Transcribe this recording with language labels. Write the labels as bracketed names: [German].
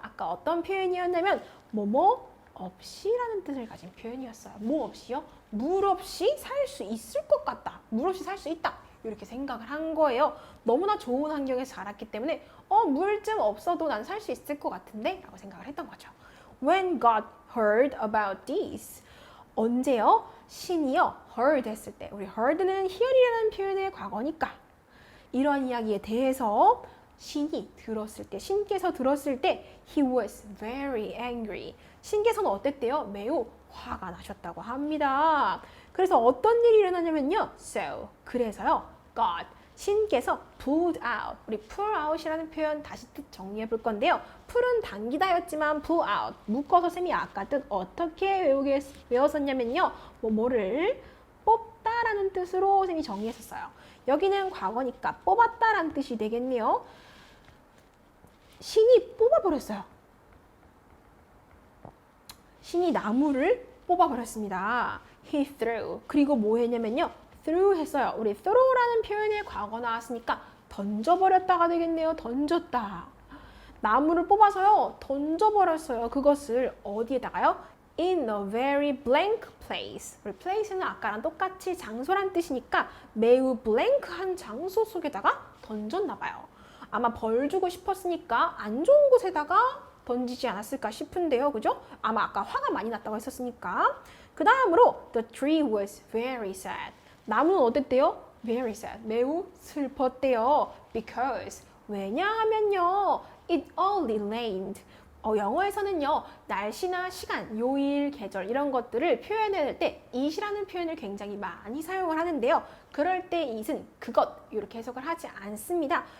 [Korean] 아까 어떤 표현이었냐면 뭐뭐 없이라는 뜻을 가진 표현이었어요. 뭐 없이요? 물 없이 살 수 있을 것 같다. 물 없이 살 수 있다. 이렇게 생각을 한 거예요. 너무나 좋은 환경에서 자랐기 때문에 물 좀 없어도 난 살 수 있을 것 같은데? 라고 생각을 했던 거죠. [English] When God heard about this. [Korean] 언제요? 신이요? heard 했을 때. 우리 heard는 hear이라는 표현의 과거니까 이런 이야기에 대해서 신이 들었을 때, 신께서 들었을 때 [English] he was very angry. [Korean] 신께서는 어땠대요? 매우 화가 나셨다고 합니다. 그래서 어떤 일이 일어나냐면요. So, 그래서요. [English] God, [Korean] 신께서 [English] pulled out. [Korean] 우리 pull out이라는 표현 다시 뜻 정리해 볼 건데요. pull은 당기다였지만 pull out. 묶어서 쌤이 아까 뜻 어떻게 외웠었냐면요. 뭐를 뽑다라는 뜻으로 쌤이 정리했었어요. 여기는 과거니까 뽑았다라는 뜻이 되겠네요. 신이 뽑아버렸어요. 신이 나무를 뽑아버렸습니다. [English] He threw. [Korean] 그리고 뭐 했냐면요. threw 했어요. 우리 throw라는 표현의 과거 나왔으니까 던져버렸다가 되겠네요. 던졌다. 나무를 뽑아서요. 던져버렸어요. 그것을 어디에다가요? [English] In a very blank place. [Korean] 우리 place는 아까랑 똑같이 장소란 뜻이니까 매우 blank한 장소 속에다가 던졌나 봐요. 아마 벌 주고 싶었으니까 안 좋은 곳에다가 던지지 않았을까 싶은데요. 그죠? 아마 아까 화가 많이 났다고 했었으니까. 그 다음으로 [English] the tree was very sad. [Korean] 나무는 어땠대요? [English] Very sad. [Korean] 매우 슬펐대요. Because 왜냐하면요. [English] It only rained. [Korean] 영어에서는요. 날씨나 시간, 요일, 계절 이런 것들을 표현할 때 it이라는 표현을 굉장히 많이 사용을 하는데요. 그럴 때 it은 그것 이렇게 해석을 하지 않습니다.